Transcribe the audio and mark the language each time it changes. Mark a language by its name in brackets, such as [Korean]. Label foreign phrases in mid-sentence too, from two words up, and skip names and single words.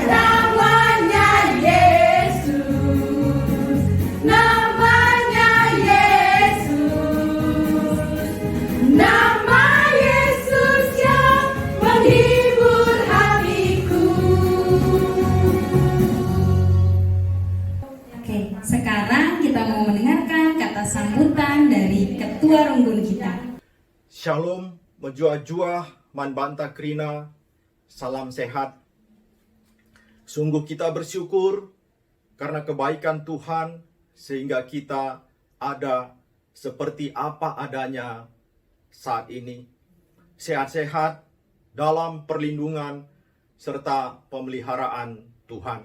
[Indonesian] Namanya Yesus, namanya Yesus, nama Yesus yang menghibur hatiku. Oke, sekarang kita mau mendengarkan kata sambutan dari Ketua Runggun kita. [Batak Karo] Shalom, menjua-jua, manbanta krina, [Indonesian] salam sehat. Sungguh kita bersyukur karena kebaikan Tuhan sehingga kita ada seperti apa adanya saat ini. Sehat-sehat dalam perlindungan serta pemeliharaan Tuhan.